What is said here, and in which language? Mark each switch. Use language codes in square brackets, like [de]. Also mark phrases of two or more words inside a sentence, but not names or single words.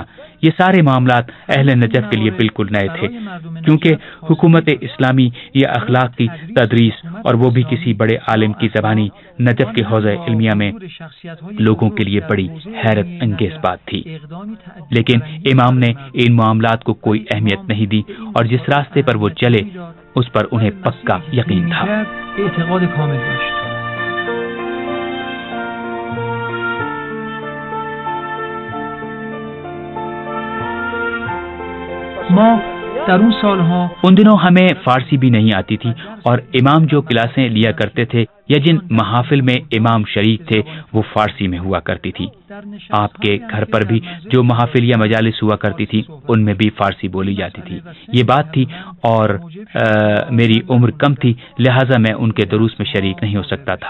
[ur] یہ سارے معاملات اہل نجف کے لیے بالکل نئے تھے، کیونکہ حکومت اسلامی یا اخلاق کی تدریس، اور وہ بھی کسی بڑے عالم کی زبانی، نجف کے حوزہ علمیہ میں لوگوں کے لیے بڑی حیرت انگیز بات تھی۔ لیکن امام نے ان معاملات کو کوئی اہمیت نہیں دی اور جس راستے پر وہ چلے اس پر انہیں پکا یقین تھا۔ [fa] اعتقاد کامل داشت۔ ما در اون سالها [ur] ان دنوں ہمیں فارسی بھی نہیں آتی تھی، اور امام جو کلاسیں لیا کرتے تھے یا جن محافل میں امام شریک تھے وہ فارسی میں ہوا کرتی تھی۔ آپ کے گھر پر بھی جو محافل یا مجالس ہوا کرتی تھی ان میں بھی فارسی بولی جاتی تھی۔ یہ بات تھی، اور میری عمر کم تھی، لہٰذا میں ان کے دروس میں شریک نہیں ہو سکتا تھا۔